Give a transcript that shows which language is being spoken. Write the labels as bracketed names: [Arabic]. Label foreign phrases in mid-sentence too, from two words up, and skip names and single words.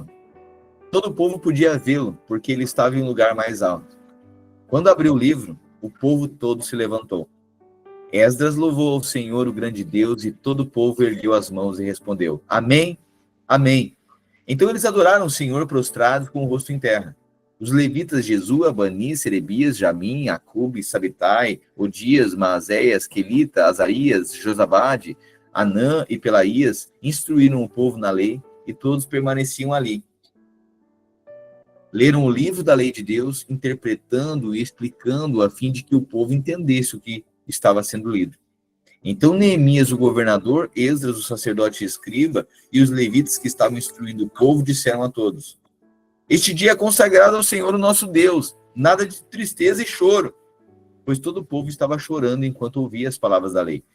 [Portuguese] Todo o povo podia vê-lo, porque ele estava em um lugar mais alto. Quando abriu o livro, o povo todo se levantou. Esdras louvou ao Senhor, o grande Deus, e todo o povo ergueu as mãos e respondeu: Amém, Amém. Então eles adoraram o Senhor prostrados com o rosto em terra. Os levitas Jesua, Bani, Serebias, Jamim, Acube, Sabitai, Odias, Maazéias, Quelita, Azarias, Josabade, Anã e Pelaías instruíram o povo na lei, e todos permaneciam ali. Leram o livro da lei de Deus, interpretando e explicando a fim de que o povo entendesse o que estava sendo lido. Então Neemias, o governador, Esdras, o sacerdote e escriba, e os levitas que estavam instruindo o povo disseram a todos: Este dia é consagrado ao Senhor, o nosso Deus, nada de tristeza e choro, pois todo o povo estava chorando enquanto ouvia as palavras da lei.